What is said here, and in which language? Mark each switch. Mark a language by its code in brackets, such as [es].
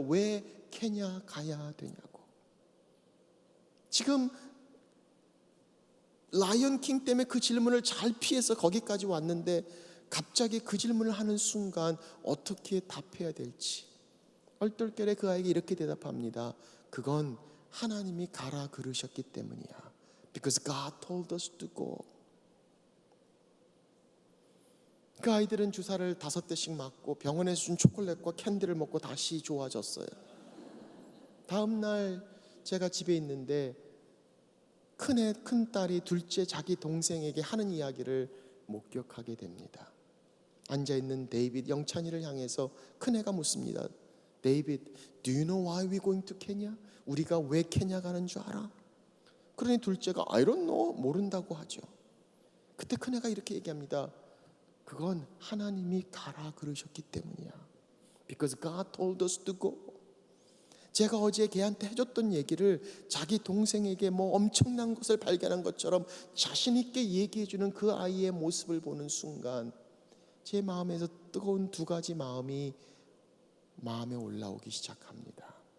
[ko] 왜 케냐 가야 되냐고. 지금 라이언 킹 때문에 그 질문을 잘 피해서 거기까지 왔는데 갑자기 그 질문을 하는 순간 어떻게 답해야 될지 얼떨결에 그 아이에게 이렇게 대답합니다. 그건 하나님이 가라 그러셨기 때문이야. [en] Because God told us to go. [ko] 그 아이들은 주사를 5대씩 맞고 병원에서 준 초콜릿과 캔디를 먹고 다시 좋아졌어요. 다음 날 제가 집에 있는데 큰 딸이 둘째 자기 동생에게 하는 이야기를 목격하게 됩니다. 앉아있는 데이빗 영찬이를 향해서 큰애가 묻습니다. 데이빗, [en] do you know why we're going to Kenya? [ko] 우리가 왜 케냐 가는 줄 알아? 그러니 둘째가 [en] I don't know, [ko] 모른다고 하죠. 그때 큰애가 이렇게 얘기합니다. 그건 하나님이 가라 그러셨기 때문이야. [en] Because God told us to go. [ko] 제가 어제 걔한테 해줬던 얘기를 자기 동생에게 뭐 엄청난 것을 발견한 것처럼 자신 있게 얘기해주는 그 아이의 모습을 보는 순간 제 마음에서 뜨거운 2가지 마음이 마음에 올라오기 시작합니다.